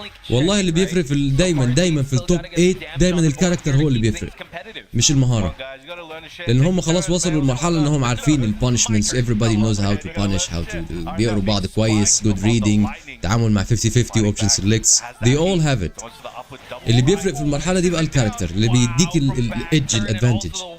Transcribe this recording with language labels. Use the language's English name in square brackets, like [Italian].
[Arabic] والله اللي بيفرق في دايما في التوب 8 دايما الكاركتر هو اللي بيفرق مش المهاره. لان هم خلاص وصلوا للمرحله انهم عارفين البانشمنتس. [English] everybody knows how to punish, how to [Arabic] بيقروا بعض كويس, [English] good reading, [Arabic] تعامل مع [English] 50-50 option selects. they all have it. [Arabic] اللي بيفرق في المرحله دي بقى الكاركتر اللي بيديك الايدج, الادفانتج.